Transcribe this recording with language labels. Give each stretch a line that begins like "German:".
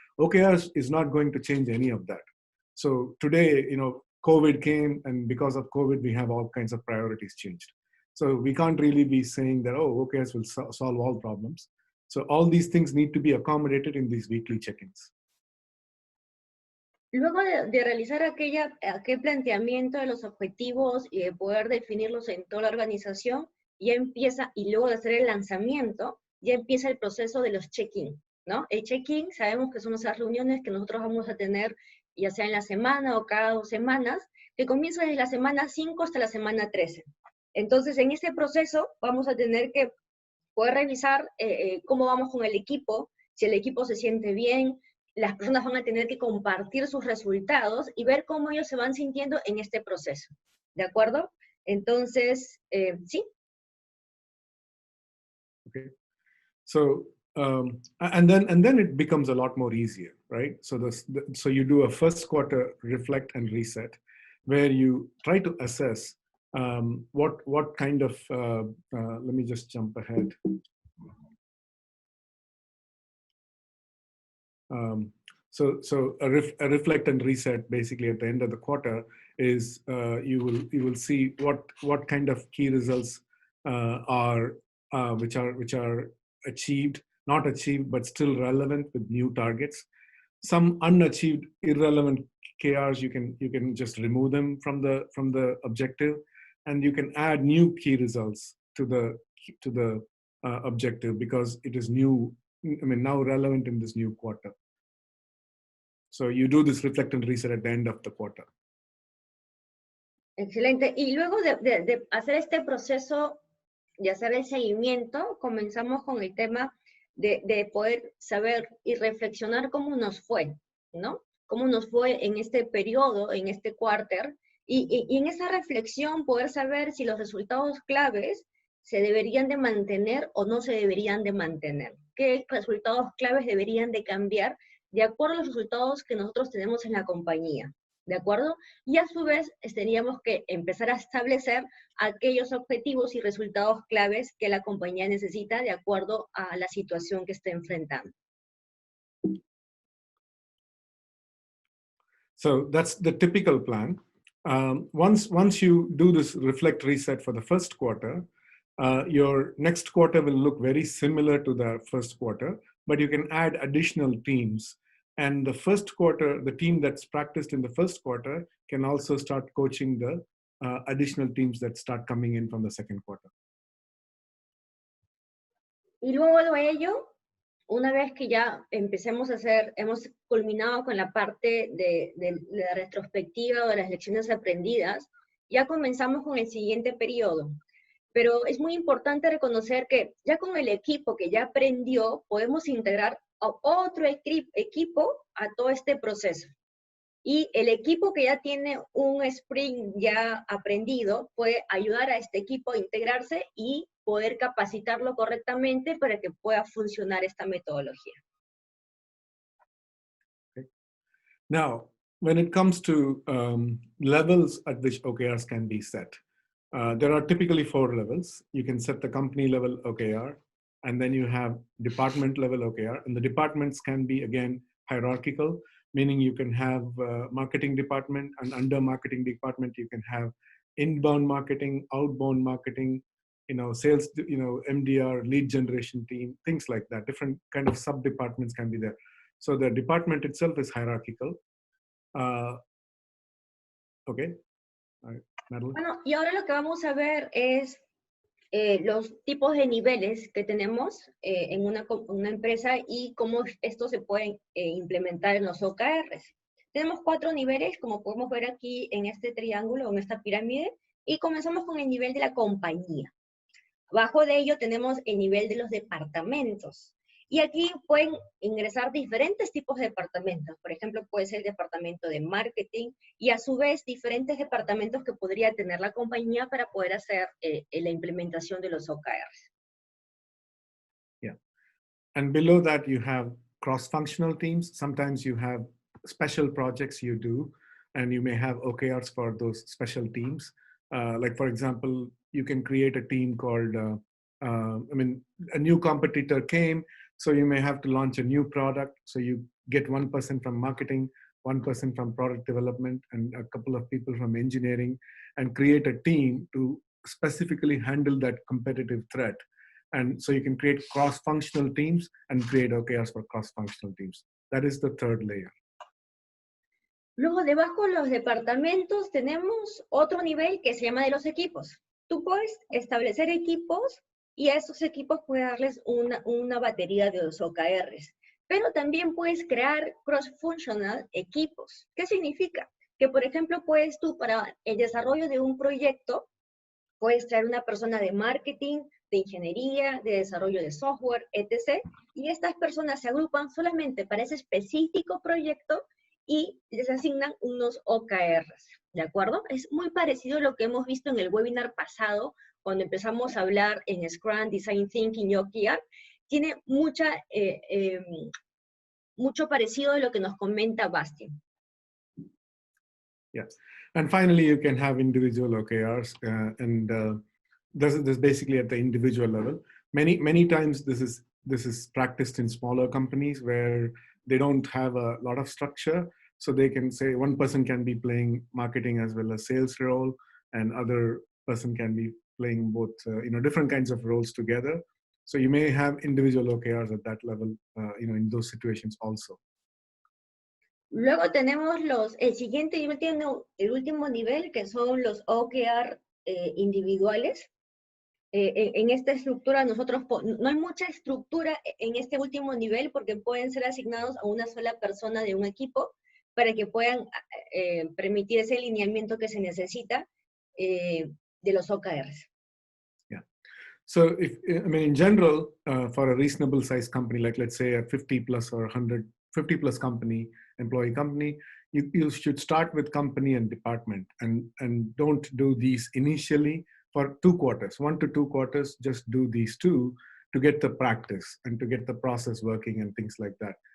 English: OKRs is not going to change any of that. So today, you know, COVID came, and because of COVID, we have all kinds of priorities changed. So we can't really be saying that, oh, OKRs will solve all problems. So all these things need to be accommodated in these weekly check-ins.
Spanish: Luego de realizar aquel planteamiento de los objetivos y de poder definirlos en toda la organización, ya empieza, y luego de hacer el lanzamiento, ya empieza el proceso de los check-in, ¿no? El check-in sabemos que son esas reuniones que nosotros vamos a tener ya sea en la semana o cada 2 semanas, que comienza desde la semana 5 hasta la semana 13. Entonces, en este proceso vamos a tener que poder revisar cómo vamos con el equipo, si el equipo se siente bien, las personas van a tener que compartir sus resultados y ver cómo ellos se van sintiendo en este proceso, ¿de acuerdo? Entonces, sí.
English: Okay. So, and then it becomes a lot more easier, right? So so you do a first quarter reflect and reset, where you try to assess what kind of, let me just jump ahead. So a reflect and reset basically at the end of the quarter is you will see what kind of key results are which are achieved, not achieved, but still relevant with new targets. Some unachieved, irrelevant KRs you can just remove them from the objective, and you can add new key results to the objective because it is new. I mean, now relevant in this new quarter. So you do this reflect and reset at the end of the quarter.
Spanish: Excelente. Y luego de hacer este proceso, de hacer el seguimiento, comenzamos con el tema de poder saber y reflexionar cómo nos fue, ¿no? Cómo nos fue en este periodo, en este quarter, y en esa reflexión poder saber si los resultados claves se deberían de mantener o no se deberían de mantener. ¿Qué resultados claves deberían de cambiar de acuerdo a los resultados que nosotros tenemos en la compañía? ¿De acuerdo? Y a su vez tendríamos que empezar a establecer aquellos objetivos y resultados claves que la compañía necesita de acuerdo a la situación que esté enfrentando.
English: So that's the typical plan. Once you do this reflect reset for the first quarter, your next quarter will look very similar to the first quarter, but you can add additional teams. And the first quarter, the team that's practiced in the first quarter can also start coaching the additional teams that start coming in from the second quarter.
Spanish: Y luego de ello, una vez que ya empecemos a hacer, hemos culminado con la parte de la retrospectiva o de las lecciones aprendidas, ya comenzamos con el siguiente periodo. Pero es muy importante reconocer que ya con el equipo que ya aprendió, podemos integrar a otro equipo a todo este proceso. Y el equipo que ya tiene un sprint ya aprendido puede ayudar a este equipo a integrarse y poder capacitarlo correctamente para que pueda funcionar esta metodología.
English: Okay. Now, when it comes to levels at which OKRs can be set, there are typically 4 levels. You can set the company level OKR, and then you have department level OKR, and the departments can be, again, hierarchical, meaning you can have marketing department, and under marketing department, you can have inbound marketing, outbound marketing, sales, MDR, lead generation team, things like that. Different kind of sub-departments can be there. So the department itself is hierarchical. Okay. All right. Madeline?
Spanish: Bueno, y ahora lo que vamos a ver es los tipos de niveles que tenemos en una empresa y cómo estos se pueden implementar en los OKRs. Tenemos 4 niveles, como podemos ver aquí en este triángulo, en esta pirámide, y comenzamos con el nivel de la compañía. Abajo de ello tenemos el nivel de los departamentos. Y aquí pueden ingresar diferentes tipos de departamentos. Por ejemplo, puede ser el departamento de marketing y a su vez diferentes departamentos que podría tener la compañía para poder hacer la implementación de los OKRs.
English: Yeah. And below that you have cross-functional teams. Sometimes you have special projects you do, and you may have OKRs for those special teams. Like for example, you can create a team called, a new competitor came, so you may have to launch a new product. So you get one person from marketing, one person from product development, and a couple of people from engineering, and create a team to specifically handle that competitive threat. And so you can create cross-functional teams and create OKRs for cross-functional teams. That is the third layer.
Spanish: Luego, debajo de los departamentos, tenemos otro nivel que se llama de los equipos. Tú puedes establecer equipos y a esos equipos puedes darles una batería de los OKRs. Pero también puedes crear cross-functional equipos. ¿Qué significa? Que, por ejemplo, puedes tú, para el desarrollo de un proyecto, puedes traer una persona de marketing, de ingeniería, de desarrollo de software, etc. Y estas personas se agrupan solamente para ese específico proyecto y les asignan unos OKRs, ¿de acuerdo? Es muy parecido a lo que hemos visto en el webinar pasado, cuando empezamos a hablar en Scrum, Design Thinking y OKR. Tiene mucho parecido de lo que nos comenta Bastin.
English: Yes, and finally you can have individual OKRs, this is basically at the individual level. Many times this is practiced in smaller companies where they don't have a lot of structure. So they can say one person can be playing marketing as well as sales role, and other person can be playing both, different kinds of roles together. So you may have individual OKRs at that level, in those situations also.
Spanish: Luego tenemos el siguiente y último nivel, que son los OKR individuales. En esta estructura nosotros, no hay mucha estructura en este último nivel porque pueden ser asignados a una sola persona de un equipo para que puedan permitir ese lineamiento que se necesita de los OKRs.
English: Yeah. So in general, for a reasonable size company, like let's say a 50 plus or 150 plus employee company, you should start with company and department, and don't do these initially for 2 quarters, 1 to 2 quarters, just do these 2 to get the practice and to get the process working and things like that.